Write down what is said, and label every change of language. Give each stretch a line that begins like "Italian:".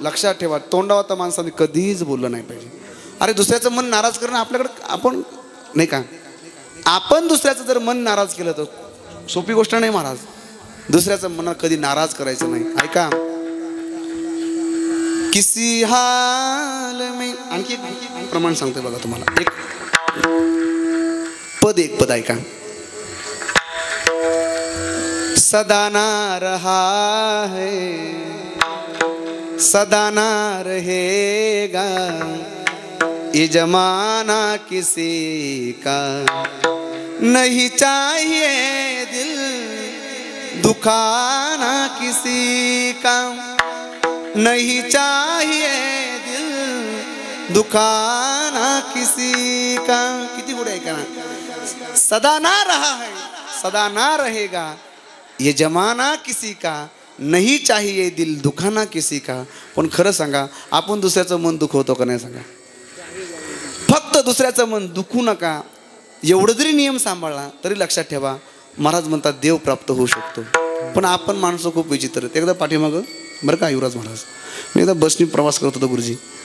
Marathi: लक्षात ठेवा, तोंडावर तर माणसाने कधीच बोललं नाही पाहिजे. अरे दुसऱ्याचं मन नाराज करणं आपल्याकडे, आपण नाही का, आपण दुसऱ्याचं जर मन नाराज केलं तर सोपी गोष्ट नाही महाराज. दुसऱ्याचं मन कधी नाराज करायचं नाही. ऐका,
Hindi: किसी हाल में,
Marathi: आणखी एक प्रमाण सांगतोय बघा तुम्हाला. एक पद ऐका.
Hindi: सदा ना रहा है सदा ना रहेगा ये जमाना किसी का नहीं चाहिए दिल दुखाना किसी का नहीं चाहिए दिल दुखाना किसी का.
Marathi: किती पुढे ऐका ना.
Hindi: सदा ना रहा है सदा ना रहेगा ये जमाना किसी का नहीं चाहिए दिल दुखाना किसी का.
Marathi: पण खरं सांगा, आपण दुसऱ्याचं मन दुखवतो का नाही सांगा. फक्त दुसऱ्याचं मन दुखू नका एवढं जरी नियम सांभाळला तरी लक्षात ठेवा महाराज म्हणतात देव प्राप्त होऊ शकतो. पण आपण माणसं खूप विचित्र आहेत. एकदा पाठीमागं बरं का युवराज महाराज, मी एकदा बसनी प्रवास करत होतो गुरुजी.